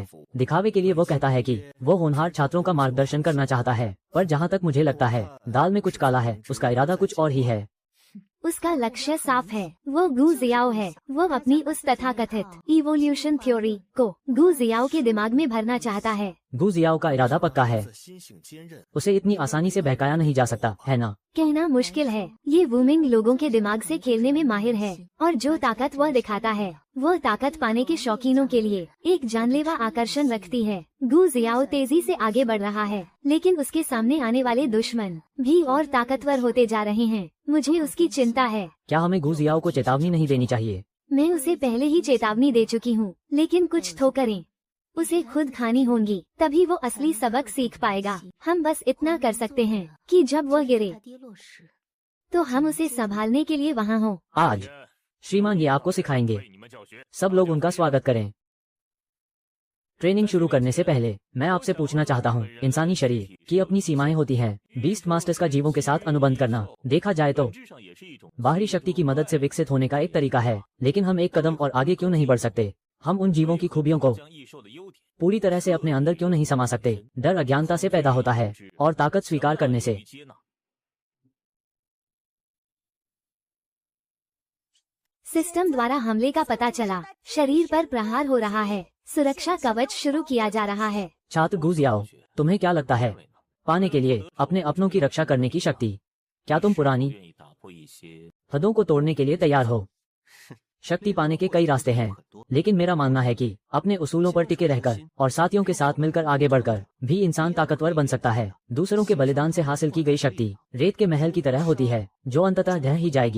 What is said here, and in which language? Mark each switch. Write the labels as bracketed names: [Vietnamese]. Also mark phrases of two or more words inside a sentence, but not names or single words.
[Hindi] दिखावे के लिए वो कहता है कि वो होनहार छात्रों का मार्गदर्शन करना चाहता है, पर जहाँ तक मुझे लगता है दाल में कुछ काला है। उसका इरादा कुछ और ही है। उसका लक्ष्य साफ है। वो गु जियाओ है। वो अपनी उस तथाकथित [English] evolution theory [Hindi] को गु जियाओ के दिमाग में भरना चाहता है। गु जियाओ का इरादा पक्का है। [Chinese] 心性坚韧， [Hindi] उसे इतनी आसानी से बहकाया नहीं जा सकता, है ना? कहना मुश्किल है। ये वुमिंग लोगों के दिमाग से खेलने में माहिर है और जो ताकत वह दिखाता है वो ताकत पाने के शौकीनों के लिए एक जानलेवा आकर्षण रखती है। गु जियाओ तेजी से आगे बढ़ रहा है, लेकिन उसके सामने आने वाले दुश्मन भी और ताकतवर होते जा रहे हैं। मुझे उसकी चिंता है। क्या हमें गु जियाओ को चेतावनी नहीं देनी चाहिए? मैं उसे पहले ही चेतावनी दे चुकी हूँ, लेकिन कुछ ठोकरें उसे खुद खानी होंगी, तभी वो असली सबक सीख पाएगा। हम बस इतना कर सकते हैं कि जब वह गिरे [Chinese] 他跌落时， [Hindi] तो हम उसे संभालने के लिए वहाँ हों। आज श्रीमान ये आपको सिखाएंगे। [Chinese] 为你们教学。 [Hindi] सब लोग उनका स्वागत करें। ट्रेनिंग शुरू करने से पहले मैं आपसे पूछना चाहता हूँ, इंसानी शरीर की अपनी सीमाएं होती हैं। [English] beast masters [Hindi] का जीवों के साथ अनुबंध करना देखा जाए तो [Chinese] 本质上也是一种 [Hindi] बाहरी शक्ति की मदद से विकसित होने का एक तरीका है, लेकिन हम एक कदम और आगे क्यों नहीं बढ़ सकते? हम उन जीवों की खूबियों को [Chinese] 将异兽的优点 [Hindi] पूरी तरह से अपने अंदर क्यों नहीं समा सकते? डर अज्ञानता से पैदा होता है और ताकत स्वीकार करने से। [Chinese] 接纳。 [Hindi] सिस्टम द्वारा हमले का पता चला। शरीर पर प्रहार हो रहा है। सुरक्षा कवच शुरू किया जा रहा है। छात्र गुजियाओ, तुम्हें क्या लगता है पाने के लिए अपने अपनों की रक्षा करने की शक्ति, क्या तुम पुरानी [Chinese] 愿意打破一些 [Hindi] हदों को तोड़ने के लिए तैयार हो? शक्ति पाने के कई रास्ते हैं, लेकिन मेरा मानना है कि अपने उसूलों पर टिके रहकर और साथियों के साथ मिलकर आगे बढ़कर भी इंसान ताकतवर बन सकता है। दूसरों के बलिदान से हासिल की गई शक्ति रेत के महल की तरह होती है जो अंततः ढह ही जाएगी।